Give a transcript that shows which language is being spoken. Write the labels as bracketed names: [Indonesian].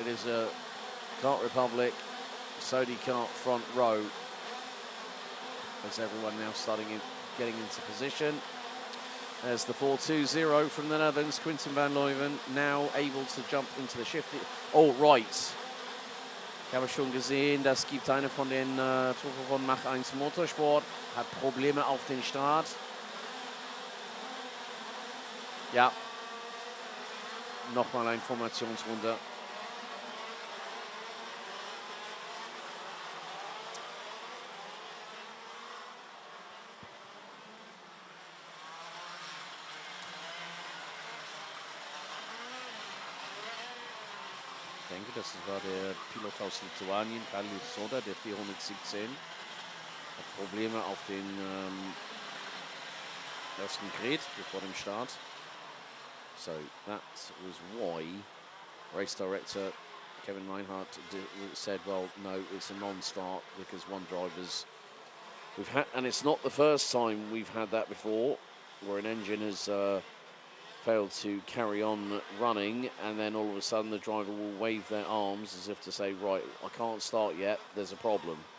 [English] It is a Kart Republic Sodi Kart front row. As everyone now getting into position. There's the 420 from the Netherlands, Quinten van Leuven, now able to jump into the shift. Oh, right. [German] Ich habe schon gesehen, das gibt eine von den Truppen von Mach 1 Motorsport, hat Probleme auf den Start. Ja, nochmal eine Formationsrunde. Ich denke, das war der Pilot aus Lituanien, Khalil Soda, der 417. Hat Probleme auf den ersten Grid bevor dem Start. [English] So that was why race director Kevin Reinhardt said, well, no, it's a non-start because one driver's and it's not the first time we've had that before, where an engine has failed to carry on running, and then all of a sudden the driver will wave their arms as if to say, right, I can't start yet, there's a problem.